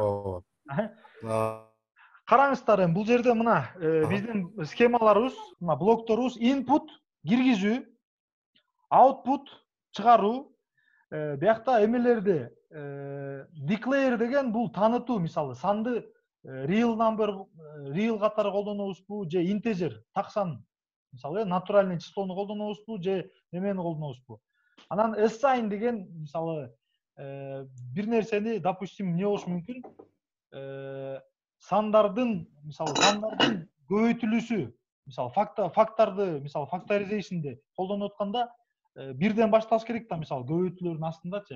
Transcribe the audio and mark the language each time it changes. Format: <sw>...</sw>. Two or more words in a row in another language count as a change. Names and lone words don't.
<ky>Ооба. Караңыздар, бул жерде мына биздин схемаларыбыз, мына блокторубуз input киргизүү, output чыгаруу. Биякта эмелерди declare деген бул таанытуу, мисалы, санды</ky> <en>real number,</en> <ky>real катары колдонобузбу же integer, так сан, мисалы,</ky> <ru>натуральный числону</ru> <ky>колдонобузбу же эмени колдонобузбу. Анан assign деген, мисалы, бир нерсени, допустим, эмне болушу мүмкүн? Сандардын көбөйтүлүүсү, мисалы, фактарды, мисалы, factorization'де колдонуп атканда бирден баштабыз керек да, мисалы, көбөйтүүлөрдүн астындачы.</ky>